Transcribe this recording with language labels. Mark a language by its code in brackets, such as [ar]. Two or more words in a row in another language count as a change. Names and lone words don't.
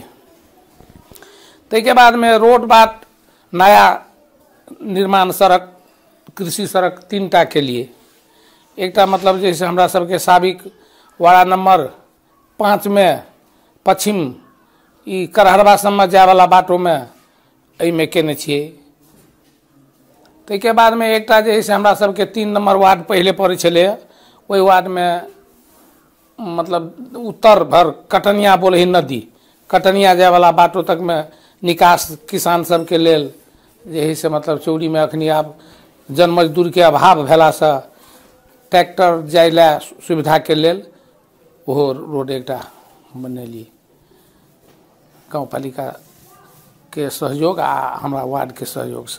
[mai] तै के बाद में रोड बाट नया निर्माण सड़क कृषि सड़क 3टा के लिए एकटा मतलब जैसे हमरा सबके साबिक वार्ड नंबर 5 में पश्चिम ई करहरवा सम्म जाए वाला बाटो में एहि में केने छियै। तै के बाद में एकटा जे है से हमरा सबके 3 नंबर वार्ड पहले पड़ै छलै। ओहि वार्ड में मतलब उत्तर भर कटनिया बोले नदी कटनिया जाए वाला बाटो तक में निकास किसान सब के लेल जे है से मतलब चौड़ी में अखनी आब जन मजदूर के अभाव भेला से ट्रैक्टर जाय ला सुविधा के लेल ओहो रोड एकटा बनेली गाँव पालिका के सहयोग आ हमरा वार्ड के सहयोग से।